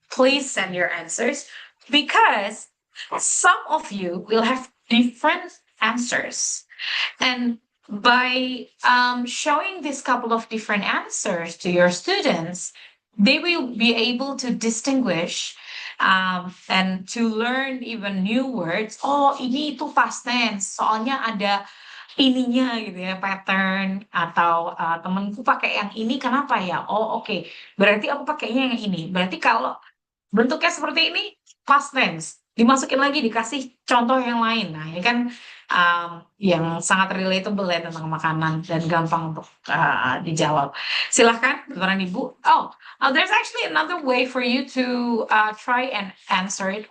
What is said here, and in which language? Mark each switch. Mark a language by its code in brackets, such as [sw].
[en] Please send your answers because some of you will have different answers. And by showing this couple of different answers to your students, they will be able to distinguish and to learn even new words. [id] Oh, ini itu past tense. Soalnya ada ininya gitu ya, pattern atau temenku pakai yang ini kenapa ya? Oh, oke. Berarti aku pakainya yang ini. Berarti kalau bentuknya seperti ini, past tense. Dimasukin lagi, dikasih contoh yang lain. Nah, ini kan yang sangat relatable ya tentang makanan dan gampang untuk dijawab. Silahkan, Bapak dan Ibu. [en] Oh, there's actually another way for you to try and answer it.